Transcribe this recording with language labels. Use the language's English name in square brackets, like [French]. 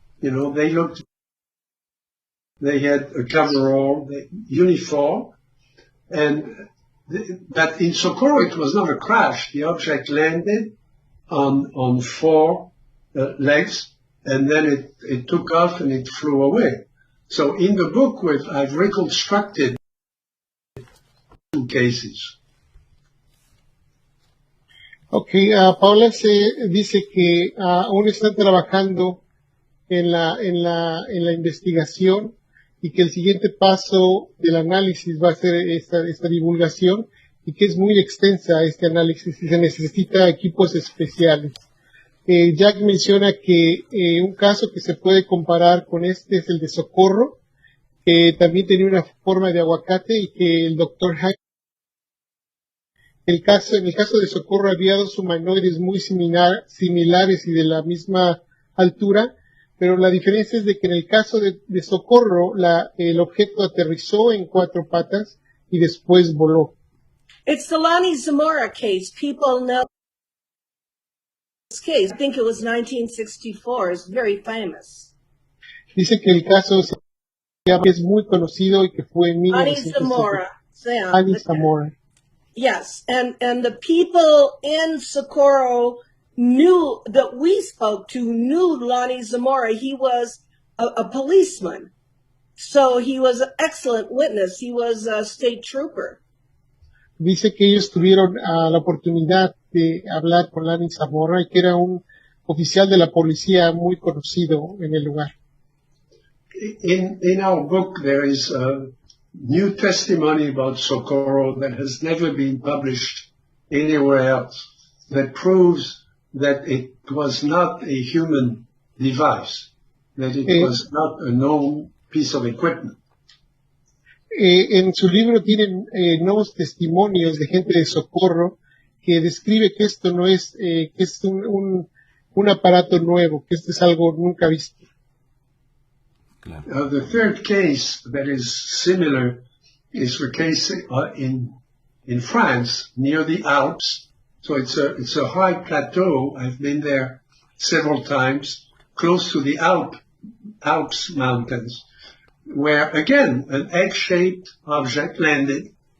[English] You know, they had a coverall, uniform, but in Socorro it was not a crash. The object landed on four legs, and then it took off and it flew away. So in the book, I've reconstructed two cases. [Spanish] Okay, Paola dice que aún están trabajando en la investigación y que el siguiente paso del análisis va a ser esta divulgación y que es muy extensa este análisis y se necesita equipos especiales. Jack menciona que un caso que se puede comparar con este es el de Socorro, que también tenía una forma de aguacate y que el doctor en el caso de Socorro había dos humanoides muy similares y de la misma altura, pero la diferencia es de que en el caso de Socorro el objeto aterrizó en cuatro patas y después voló. [English] It's the Lonnie Zamora case. People know this case. I think it was 1964. It's very famous. [Spanish] Dice que el caso es muy conocido y que fue en Lonnie 1964. Zamora. Lonnie Zamora. [English] Yes, and the people in Socorro knew that we spoke to knew Lonnie Zamora. He was a policeman, so he was an excellent witness. He was a state trooper. [Spanish] Dice que ellos tuvieron la oportunidad de hablar con Lonnie Zamora y que era un oficial de la policía muy conocido en el lugar. [English] In our book, there is new testimony about Socorro that has never been published anywhere else that proves that it was not a human device, that it was not a known piece of equipment. [Spanish] En su libro tienen nuevos testimonios de gente de Socorro que describe que esto no es, que es un aparato nuevo, que esto es algo nunca visto. [English] The third case that is similar is the case in France near the Alps. So it's a high plateau. I've been there several times, close to the Alps mountains, where again an egg-shaped object landed.